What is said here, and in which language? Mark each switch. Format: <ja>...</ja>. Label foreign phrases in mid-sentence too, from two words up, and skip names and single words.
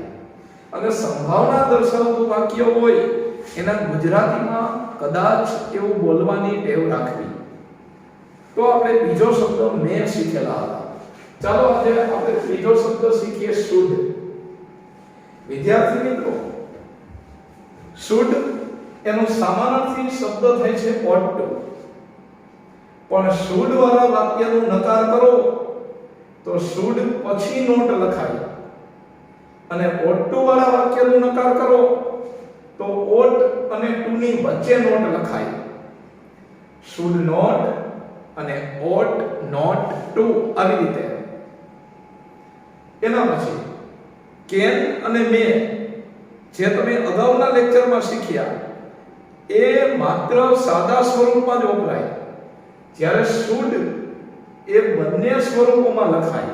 <gu>અને સંભાવના દર્શાવતું વાક્ય હોય એના ગુજરાતીમાં કદાચ એવું બોલવાની ટેવ રાખવી. તો આપણે બીજો શબ્દ મે શીખેલા હતા. ચાલો આજે આપણે ત્રીજો શબ્દ શીખીએ, શુડ. વિદ્યાર્થી મિત્રો, શુડ એનો સમાનાર્થી શબ્દ થાય છે</gu> <en>ought to.</en> <gu>પણ શુડ વાળા વાક્યનો નકાર કરો તો શુડ પછી નોટ લખાય, અને</gu> <en>ought to</en> <gu>વાળા વાક્યનો નકાર કરો તો ought અને to ની વચ્ચે નોટ લખાય.</gu> <en>should not અને ought not to</en> <gu>આવી રીતે. એના પછી can અને may જે તમે અગાઉના લેક્ચરમાં શીખ્યા એ માત્ર સાદા સ્વરૂપમાં જ વપરાય, જ્યારે should એ બંને સ્વરૂપોમાં લખાય.</gu>